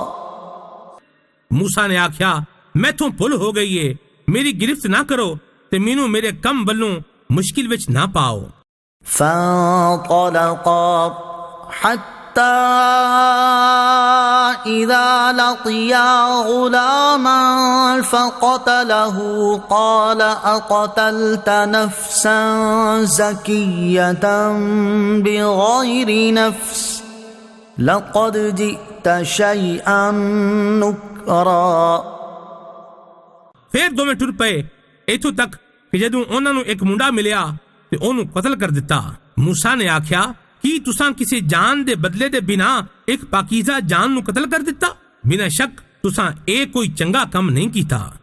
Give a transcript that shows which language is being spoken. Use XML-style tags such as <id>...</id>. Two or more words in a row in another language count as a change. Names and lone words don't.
<pa>موسیٰ نے آکھیا میتھوں بھُل ہو گئی ہے، میری گرفت نہ کرو تے مینوں میرے کم بلّوں مشکل وچ نہ پاؤ.</pa> <ar>فانطلقا حتى إذا لقيا غلاما فقتله قال أقتلت نفسا زكية بغير نفس لقد جئت شيئا نكرا।</ar> <pa>فیر دوویں ٹُر پے ایتھوں تک کہ جدوں اوہناں نوں اک منڈا ملیا تے اونوں قتل کر دتا. موسیٰ نے آکھیا کہ تُساں کسی جان دے بدلے دے بنا اک پاکیزہ جان نوں قتل کر دتا. بنا شک تُساں اے کوئی چنگا کم نہیں کیتا.</pa>